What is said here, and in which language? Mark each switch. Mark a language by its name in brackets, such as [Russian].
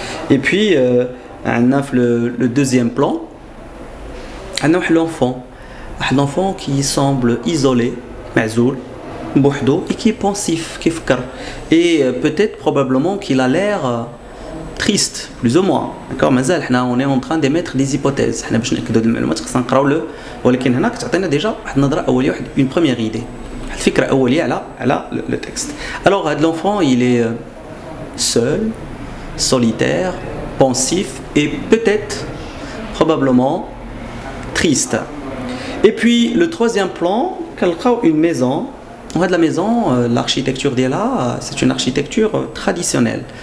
[French] Et puis on a le deuxième plan. On a l'enfant qui semble isolé, [Arabic] معزول, بوحدو, [French] et qui est pensif, qui فكر. Et peut-être probablement qu'il a l'air triste, plus ou moins. D'accord, مازال حنا on est en train d'émettre des hypothèses. [Arabic] حنا باش نأكدوا هاد المعلومات خصنا نقراو له، ولكن هنا كتعطينا ديجا واحد النظرة أولية، واحد une première idée. واحد الفكرة أولية على le texte. [French] Alors هاد l'enfant il est seul, solitaire, pensif et peut-être probablement triste. Et puis le troisième plan, une maison. En fait, la maison, l'architecture d'Ela, c'est une architecture traditionnelle.